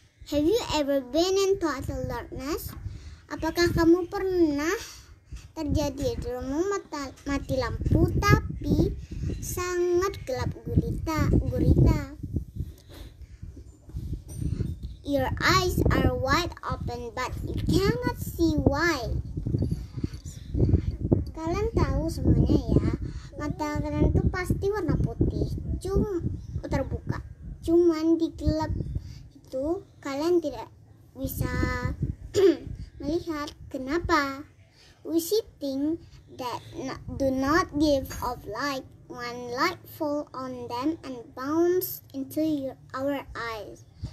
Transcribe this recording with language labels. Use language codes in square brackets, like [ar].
[en] Have you ever been in total darkness? [id] Apakah kamu pernah terjadi di rumah mati lampu tapi sangat gelap gulita? [en] Your eyes are wide open but you cannot see why. [id] Kalian tahu semuanya ya, mata kalian tuh pasti warna putih, terbuka. Cuman di gelap itu kalian tidak bisa melihat. Kenapa? [en] We see things that do not give off light. When light fall on them and bounce into our eyes.